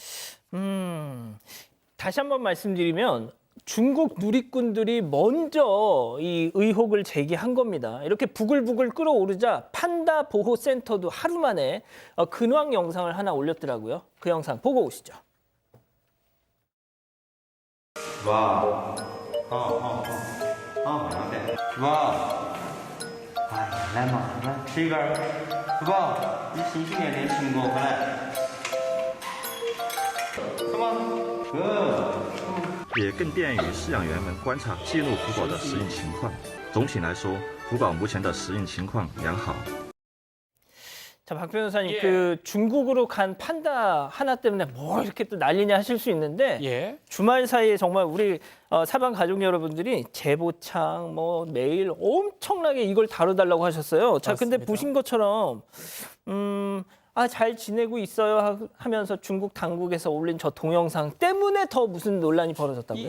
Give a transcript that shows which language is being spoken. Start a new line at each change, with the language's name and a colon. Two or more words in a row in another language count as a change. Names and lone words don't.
Korean: 다시 한번 말씀드리면 중국 누리꾼들이 먼저 이 의혹을 제기한 겁니다. 이렇게 부글부글 끓어오르자 판다 보호센터도 하루 만에 근황 영상을 하나 올렸더라고요. 그 영상 보고 오시죠.
Chinese: 哇，好像的。哇，哎，来嘛，来吃一根儿，是吧？你新训练的成果回来，是吗？也更便于饲养员们观察记录福宝的适应情况。总体来说，福宝目前的适应情况良好。
Korean: 자, 박 변호사님, 예. 그 중국으로 간 판다 하나 때문에 뭐 이렇게 또 난리냐 하실 수 있는데 예. 주말 사이에 정말 우리 사방 가족 여러분들이 제보창 뭐 메일 엄청나게 이걸 다뤄달라고 하셨어요. 자, 근데 맞습니다. 보신 것처럼 잘 지내고 있어요 하면서 중국 당국에서 올린 저 동영상 때문에 더 무슨 논란이 벌어졌다고요?